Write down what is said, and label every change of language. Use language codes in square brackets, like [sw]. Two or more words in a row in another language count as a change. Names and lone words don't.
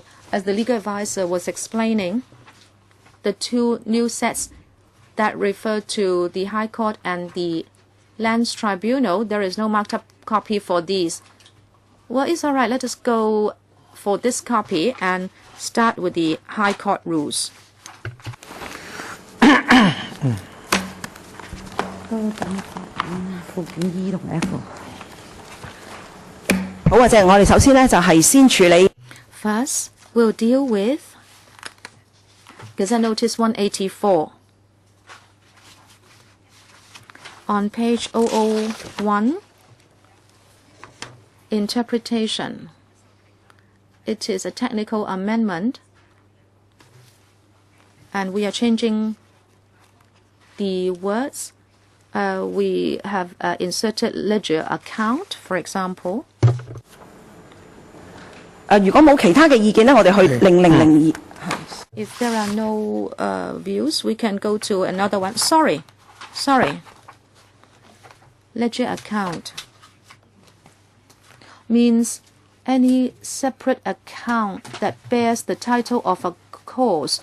[en] As the legal advisor was explaining, the two new sets that refer to the High Court and the Lands Tribunal, there is no marked up copy for these. Well, it's all right. Let us go for this copy and start with the High Court rules. [yue] 好啊，我哋首先呢，就係先處理。 [en] First, we'll deal with Gazette Notice 184. On page 001, interpretation. It is a technical amendment, and we are changing the words. We have inserted ledger account, for example. [yue] 如果冇其他嘅意見呢，我哋去0002。 [en] If there are no views, we can go to another one. Sorry. Ledger account means any separate account that bears the title of a cause.